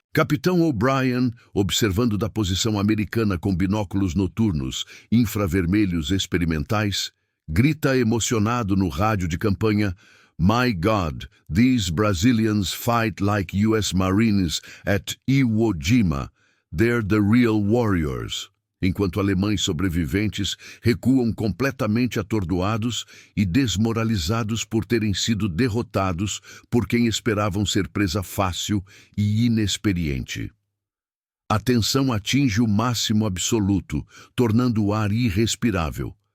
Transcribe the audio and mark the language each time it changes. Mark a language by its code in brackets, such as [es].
[pt] Capitão O'Brien, observando da posição americana com binóculos noturnos infravermelhos experimentais, grita emocionado no rádio de campanha: [en] "My God, these Brazilians fight like US Marines at Iwo Jima. They're the real warriors." [pt] Enquanto alemães sobreviventes recuam completamente atordoados e desmoralizados por terem sido derrotados por quem esperavam ser presa fácil e inexperiente. A tensão atinge o máximo absoluto, tornando o ar irrespirável.